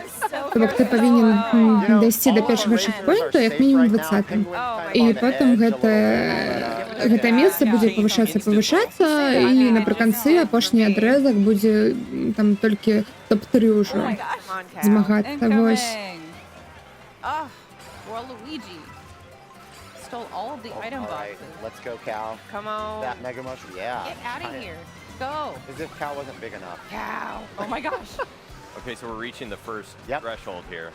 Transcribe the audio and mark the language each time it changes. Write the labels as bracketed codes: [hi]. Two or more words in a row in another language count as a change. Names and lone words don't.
[be] То бок ты павінен дайсці да першага чекпоінту, як мінімум 20-м. І потым гэта месца будзе павышацца, і напрыканцы апошні адрэзак будзе там толькі топ-3 ўжо [en] Come on, Cow. [be] змагацца. Вось. [en] Incoming. Oh, Waluigi stole all of the item All right, boxes. let's go, Cal. Come on. That Mega Motion, yeah. Get out of Giant. here. Go. As if Cal wasn't big enough. Cow. Oh my gosh. Okay, so we're reaching the first Yep. threshold here.